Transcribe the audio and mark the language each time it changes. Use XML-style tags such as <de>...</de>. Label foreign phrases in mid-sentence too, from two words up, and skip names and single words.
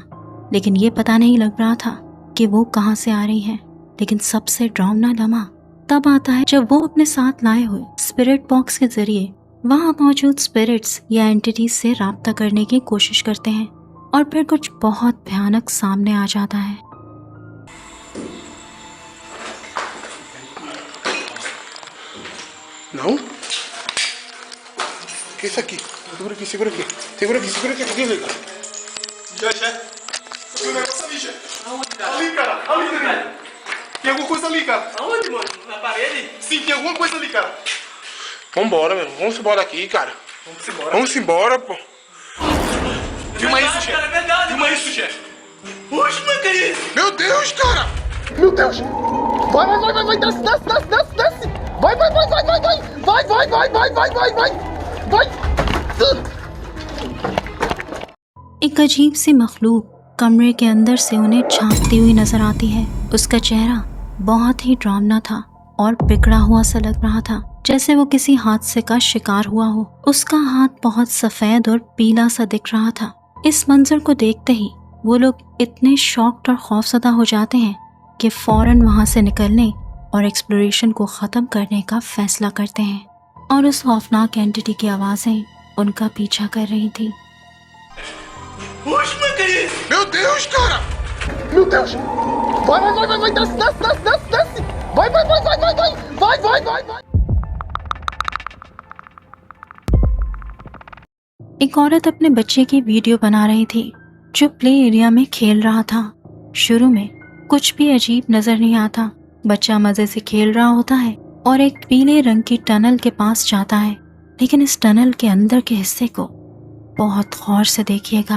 <hi>लेकिन ये पता नहीं लग रहा था कि वो कहाँ से आ रही हैं। लेकिन सबसे डरावना लम्हा तब आता है जब वो अपने साथ लाए हुए</hi> <en>spirit box</en> <hi>के जरिए वहाँ मौजूद स्पिरिट्स या एंटिटीज से राब्ता करने की कोशिश करते हैं और फिर कुछ बहुत भयानक सामने आ जाता है।</hi> <pt>Não? O que é isso aqui? Segura aqui, segura aqui. Segura aqui, segura aqui. Aqui, liga. Já. Tem um negócio ali, já. Ali, cara. Ali, velho. Tem alguma coisa ali, cara. Aonde, mano? Na parede? Sim, tem alguma coisa ali, cara. Vambora, meu. Vamos embora aqui, cara. Vamos embora. Vamos embora, pô. Filma isso, Cara, chefe. é verdade. Filma isso, chefe. Oxe, mano, que isso? Meu Deus, cara. Meu Deus! Vai, desce, desce! Vai!</pt> <hi>एक अजीब सी मखलूक कमरे के अंदर से उन्हें झांकती हुई नजर आती है। उसका चेहरा बहुत ही डरावना था और बिगड़ा हुआ सा लग रहा था, जैसे वो किसी हादसे का शिकार हुआ हो। उसका हाथ बहुत सफेद और पीला सा दिख रहा था। इस मंजर को देखते ही वो लोग इतने शॉक्ड और खौफजदा हो जाते हैं कि फौरन वहाँ से निकलने और एक्सप्लोरेशन को ख़त्म करने का फैसला करते हैं। और उस खौफनाक एंटिटी की आवाज़ें उनका पीछा कर रही थी।</hi> <pt>Puxa uma criança! Meu Deus, cara! Meu Deus! Vai, desce! Vai! Vai!</pt> <hi>एक औरत अपने बच्चे की वीडियो बना रही थी जो</hi> <en>play area</en> <hi>में खेल रहा था। शुरू में कुछ भी अजीब नजर नहीं आता। बच्चा मजे से खेल रहा होता है और एक पीले रंग की टनल के पास जाता है, लेकिन इस टनल के अंदर के हिस्से को बहुत गौर से देखिएगा।</hi>